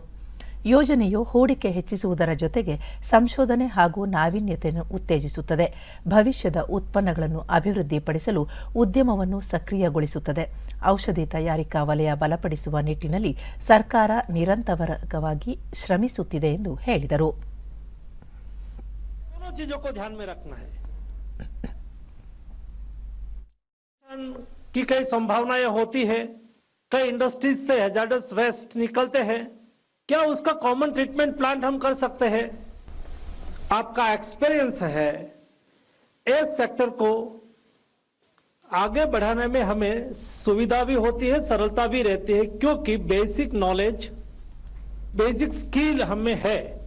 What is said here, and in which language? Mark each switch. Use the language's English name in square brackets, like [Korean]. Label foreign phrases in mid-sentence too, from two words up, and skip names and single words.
[Kannada] ಯೋಜನೆಯು ಹೂಡಿಕೆ ಹೆಚ್ಚಿಸುವುದರ ಜೊತೆಗೆ ಸಂಶೋಧನೆ ಹಾಗೂ ನಾವೀನ್ಯತೆಯನ್ನು ಉತ್ತೇಜಿಸುತ್ತದೆ. ಭವಿಷ್ಯದ ಉತ್ಪನ್ನಗಳನ್ನು ಅಭಿವೃದ್ಧಿಪಡಿಸಲು ಉದ್ಯಮವನ್ನು ಸಕ್ರಿಯಗೊಳಿಸುತ್ತದೆ. ಔಷಧಿ ತಯಾರಿಕಾ ವಲಯ ಬಲಪಡಿಸುವ ನಿಟ್ಟಿನಲ್ಲಿ ಸರ್ಕಾರ ನಿರಂತರವಾಗಿ ಶ್ರಮಿಸುತ್ತಿದೆ ಎಂದು ಹೇಳಿದರು. [Hindi] की कई संभावनाएं होती है, कई इंडस्ट्रीज से [English] hazardous waste [Hindi] निकलते हैं, क्या उसका [English] common treatment plant [Hindi] हम कर सकते हैं? आपका एक्सपीरियंस है, इस सेक्टर को आगे बढ़ाने में हमें सुविधा भी होती है, सरलता भी रहती है, क्योंकि [English] basic knowledge, basic skill [Hindi] हमें है.